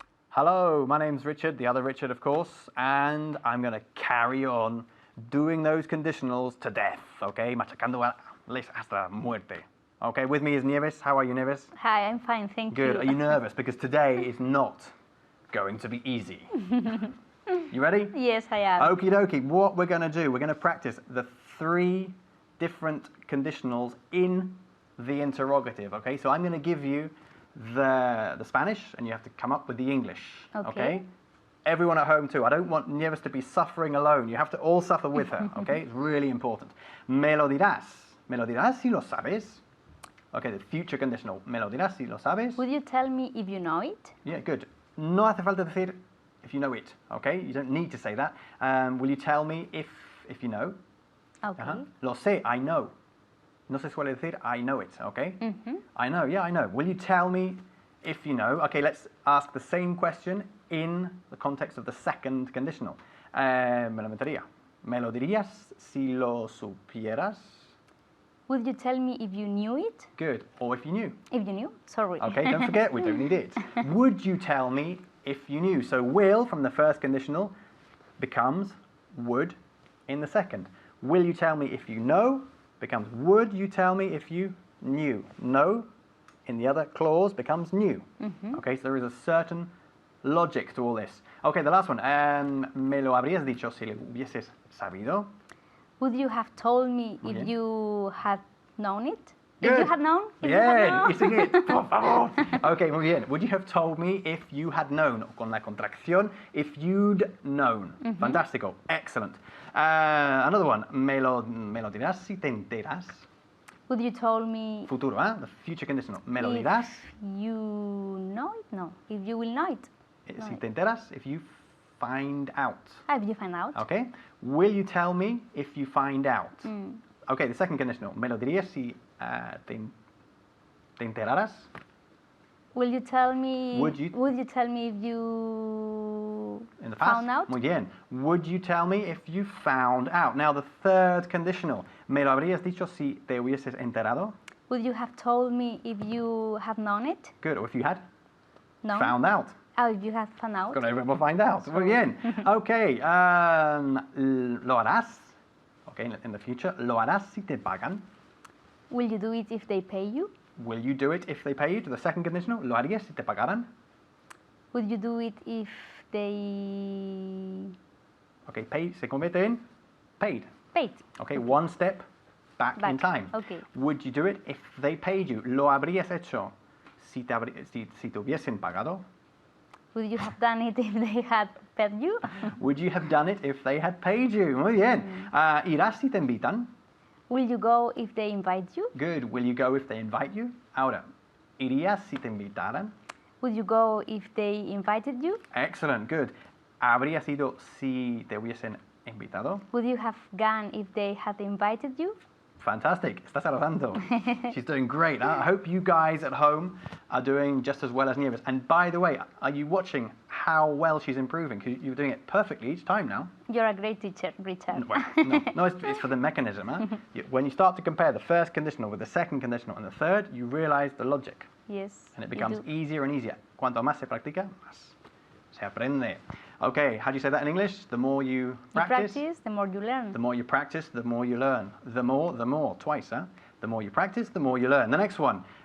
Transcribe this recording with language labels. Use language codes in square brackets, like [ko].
[en] Hello, my name's Richard, the other Richard, of course, and I'm going to carry on doing those conditionals to death, okay? [es] Machacándoles hasta la muerte. [en] Okay, with me is Nieves. How are you, Nieves? Hi, I'm fine, thank you. Good. Are you nervous? Because today is not going to be easy. You ready? Yes, I am. Okie dokie. What we're going to do, we're going to practice the 3 different conditionals in the interrogative, okay? So I'm going to give you the Spanish and you have to come up with the English, okay? Everyone at home too. I don't want Nieves to be suffering alone. You have to all suffer with her, okay? It's really important. [es] Me lo dirás. Me lo dirás si lo sabes. [en] Okay, the future conditional. [es] Me lo dirás si lo sabes. [en] Would you tell me if you know it? Yeah, good. [es] No hace falta decir [en] if you know it, okay? You don't need to say that. Will you tell me if you know? Okay. [es] Lo sé, [en] I know. [es] No se suele decir [en] I know it, okay? I know, yeah, I know. Will you tell me if you know? Okay, let's ask the same question in the context of the second conditional. [es] Me lo metería. Me lo dirías si lo supieras? [en] Would you tell me if you knew it? Good. Or if you knew. If you knew? Sorry. Okay, don't forget, we don't need it. Would you tell me if you knew? So will from the first conditional becomes would in the second. Will you tell me if you know becomes would you tell me if you knew. Know in the other clause becomes knew. Okay, so there is a certain logic to all this. Okay, the last one. Me lo habrías dicho si lo hubieses sabido. Would you have told me if you had known it? Good. If you had known? If Yeah, you sing it. [es] Por favor. [en] Okay, [es] muy bien. [en] Would you have told me if you had known? [es] Con la contracción, [en] if you'd known. [es] Fantástico. Excellent. [en] Another one. [es] Me lo dirás si te enteras. [en] Would you told me Futuro, the future conditional. [es] Me lo [en] if [es] dirás. [en] you know it? No. If you will know it. [es] Si te enteras, [en] if you find out. If you find out. Okay. Will you tell me if you find out? Okay, the second conditional. [es] Me lo dirías si te enteraras. [en] Will you tell me? Would you tell me if you in the past? found out? [es] Muy bien. [en] Would you tell me if you found out? Now the third conditional. [es] Me lo habrías dicho si te hubieses enterado. [en] Would you have told me if you had known it? Good. Or if you had Found out. Oh, if you had found out. Con everyone will find out. [es] Muy bien. [en] Okay. [es] Lo harás. [en] Okay, in the future. [es] Lo harás si te pagan. [en] Will you do it if they pay you? Will you do it if they pay you? To the second conditional. [es] Lo harías si te pagaran. [en] Would you do it if they [es] Okay, paid se convierte en paid. [en] paid? Okay, one step back in time. Okay. Would you do it if they paid you? [es] Lo habrías hecho si te hubiesen pagado. [en] Would you have done it if they had paid you? Would you have done it if they had paid you? [es] Muy bien. ¿Irás si te invitan? [en] Will you go if they invite you? Good. Will you go if they invite you? [es] Ahora, ¿irías si te invitaran? [en] Would you go if they invited you? Excellent. Good. [es] ¿Habrías ido si te hubiesen invitado? [en] Would you have gone if they had invited you? Fantastic. [es] Estás arrasando. [en] She's doing great. I hope you guys at home are doing just as well as Nieves. And by the way, are you watching how well she's improving? Because you're doing it perfectly each time now. You're a great teacher, Richard. Well, no, it's for the mechanism. Huh? When you start to compare the first conditional with the second conditional and the third, you realize the logic. Yes. And it becomes easier and easier. [es] Cuanto más se practica, más se aprende. [en] Okay, how do you say that in English? The more you practice, the more you learn. the more you practice, the more you learn. The more, twice, huh? The more you practice, the more you learn. The next one.